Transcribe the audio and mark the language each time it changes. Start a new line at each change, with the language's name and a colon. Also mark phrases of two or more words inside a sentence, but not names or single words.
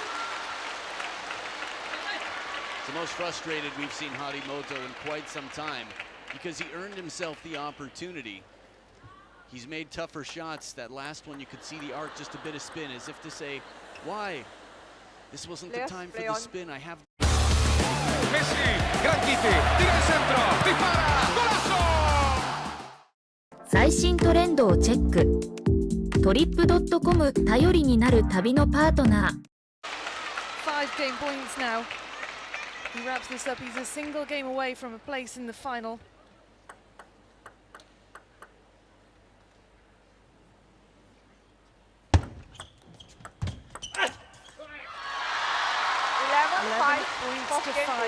English: It's the most frustrated we've seen Harimoto in quite some time because he earned himself the opportunity. He's made tougher shots. That last one, you could see the arc, just a bit of spin, as if to say, why? This wasn't the time for the spin. I have...
Spanish: Messi, gran Kitty, tira al centro, dispara, golazo!
Japanese: 最新トレンドをチェック。トリップドットコム頼りになる旅のパートナー。
English: 5 game points now. He wraps this up. He's a single game away from a place in the final. Points to 5.